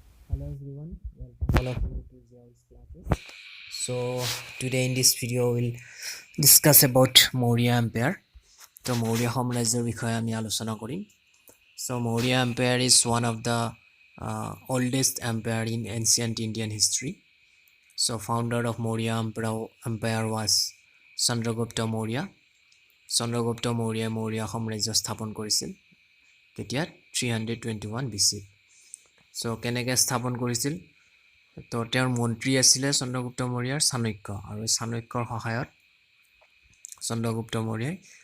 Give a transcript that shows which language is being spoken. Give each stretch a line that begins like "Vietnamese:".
English: Hello everyone, welcome all of you to Zio's classes. So today in this video we'll discuss about Maurya Empire.
Assamese: So Maurya সাম্ৰাজ্যৰ বিষয়ে আমি আলোচনা কৰিম.
English: So Maurya Empire is one of the oldest empire in ancient Indian history. So founder of Maurya Empire was Chandragupta Maurya.
Assamese: Chandragupta Maurya Maurya সাম্ৰাজ্য স্থাপন কৰিছিল কেতিয়া 321 BC. So কেনেকৈ স্থাপন কৰিছিল তো তেওঁৰ মন্ত্ৰী আছিল চন্দ্ৰগুপ্ত মৌৰ্যৰ চাণক্য আৰু চাণক্যৰ সহায়ত চন্দ্ৰগুপ্ত মৌৰ্যই